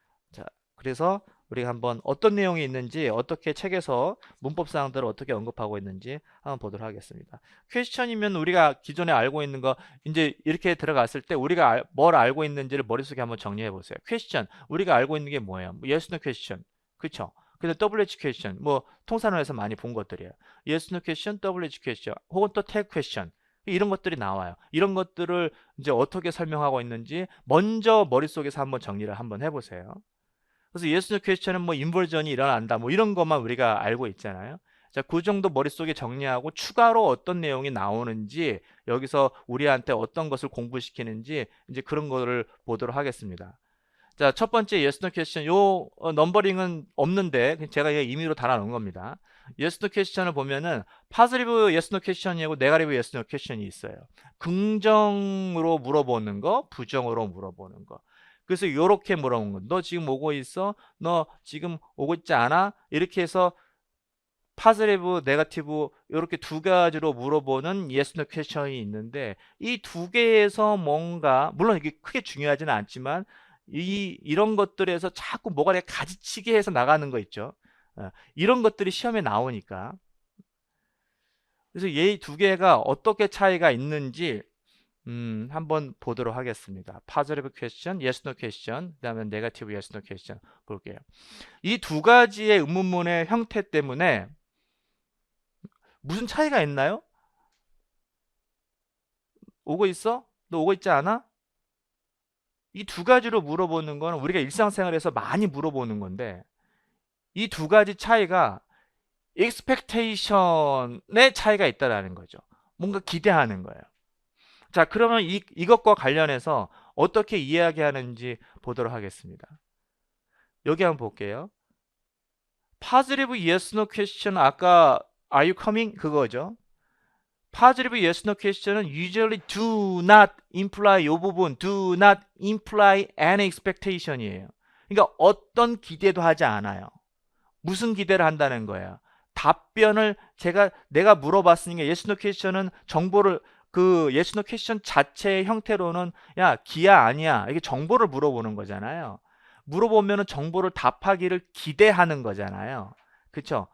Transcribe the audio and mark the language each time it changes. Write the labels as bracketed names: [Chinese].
[Korean] 자, 그래서 우리가 한번 어떤 내용이 있는지, 어떻게 책에서 문법 사항들을 어떻게 언급하고 있는지 한번 보도록 하겠습니다. 퀘스천이면 우리가 기존에 알고 있는 거 이제 이렇게 들어갔을 때 우리가 뭘 알고 있는지를 머릿속에 한번 정리해 보세요. 퀘스천, 우리가 알고 있는 게 뭐예요? [English] 뭐 yes, no question. [Korean] 그쵸? 근데 WH 퀘스천, 뭐 통산원에서 많이 본 것들이에요. [English] yes, no question, WH 퀘스천, [Korean] 혹은 또 [English] tag 퀘스천. [Korean] 이런 것들이 나와요. 이런 것들을 이제 어떻게 설명하고 있는지 먼저 머릿속에서 한번 정리를 한번 해보세요. 그래서 yes, no question은 뭐 인버전이 일어난다 뭐 이런 것만 우리가 알고 있잖아요. 자, 그 정도 머릿속에 정리하고 추가로 어떤 내용이 나오는지 여기서 우리한테 어떤 것을 공부시키는지 이제 그런 거를 보도록 하겠습니다. 자, 첫 번째 yes, no question 요 넘버링은 없는데 제가 임의로 달아놓은 겁니다. [English] yes, no question을 보면은 positive yes, no question이고 negative yes, no question이 있어요. [Korean] 긍정으로 물어보는 거, 부정으로 물어보는 거. 그래서 이렇게 물어본 거. 너 지금 오고 있어? 너 지금 오고 있지 않아? 이렇게 해서 파즈레브, 네거티브 이렇게 두 가지로 물어보는 yes, no question이 있는데 이 두 개에서 뭔가 물론 이게 크게 중요하지는 않지만 이런 것들에서 자꾸 뭐가 내가 가지치게 해서 나가는 거 있죠. 이런 것들이 시험에 나오니까 그래서 이 두 개가 어떻게 차이가 있는지 한번 보도록 하겠습니다. [English] positive question, yes, no question, 그 다음에 negative yes, no question 볼게요. [Korean] 이 두 가지의 의문문의 형태 때문에 무슨 차이가 있나요? 오고 있어? 너 오고 있지 않아? 이 두 가지로 물어보는 건 우리가 일상생활에서 많이 물어보는 건데 이 두 가지 차이가 expectation의 차이가 있다라는 거죠. 뭔가 기대하는 거예요. 자, 그러면 이것과 관련해서 어떻게 이야기하는지 보도록 하겠습니다. 여기 한번 볼게요. [English] positive yes no question [Korean] 아까 [English] are you coming 그거죠. positive yes no question은 usually do not imply [Korean] 이 부분 [English] do not imply an expectation이에요. [Korean] 그러니까 어떤 기대도 하지 않아요. 무슨 기대를 한다는 거예요? 답변을 내가 물어봤으니까 yes no question은 정보를 그 yes no question 자체의 형태로는 야 기야 아니야 이게 정보를 물어보는 거잖아요. 물어보면은 정보를 답하기를 기대하는 거잖아요. 그쵸?